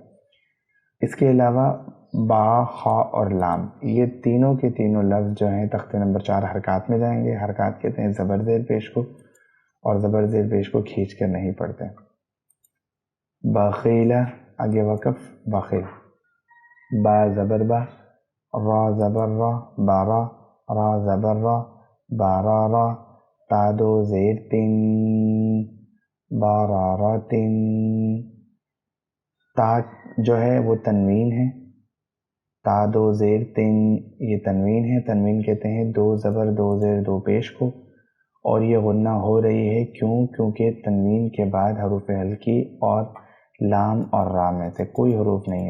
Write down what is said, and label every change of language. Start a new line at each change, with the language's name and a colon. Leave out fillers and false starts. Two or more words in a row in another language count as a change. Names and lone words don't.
Urdu: اس کے علاوہ با، خا اور لام، یہ تینوں کے تینوں لفظ جو ہیں تختے نمبر 4 حرکات میں جائیں گے۔ حرکات کہتے ہیں زبر زیر پیش کو، اور زبر زیر پیش کو کھینچ کر نہیں پڑھتے۔ بخیلہ، آگے وقف بخیل۔ با زبر با، را زبر را، بارا، را زبر را، بارا را، تا دو زیر تین، بارارا تین۔ تا جو ہے وہ تنوین ہے، تا دو زیر تین یہ تنوین ہے۔ تنوین کہتے ہیں دو زبر دو زیر دو پیش کو، اور یہ غنہ ہو رہی ہے کیونکہ تنوین کے بعد حروف ہلکی اور لام اور را میں سے کوئی حروف نہیں ہے۔